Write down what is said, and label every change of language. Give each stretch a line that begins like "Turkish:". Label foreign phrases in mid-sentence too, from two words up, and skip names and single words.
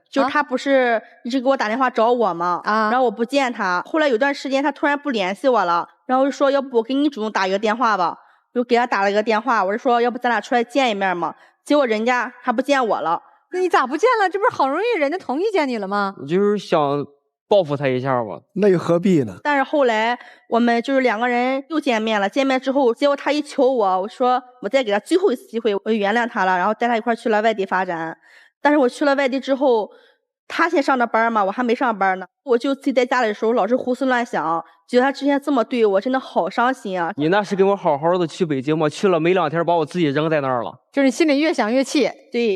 Chinese: 就他不是一直給我打電話找我嗎？然後我不見他，後來有段時間他突然不聯繫我了，然後就說要不我給你主動打一個電話吧，就給他打了一個電話，我就說要不咱倆出來見一面嘛，結果人家他不見我了。那你咋不見了？這不是好容易人家同意見你了嗎？我就是想報復他一下嘛。那又何必呢？但是後來我們就是兩個人又見面了，見面之後，結果他一求我，我說我再給他最後一次機會，我就原諒他了，然後帶他一塊去了外地發展。但是我去了外地之後，他先上的班嘛，我還沒上班呢，我就自己在家裡的時候老是胡思亂想，覺得他之前這麼對我，真的好傷心啊。你那是跟我好好的去北京嘛，去了沒2天把我自己扔在那兒了。就是你心裡越想越氣。對，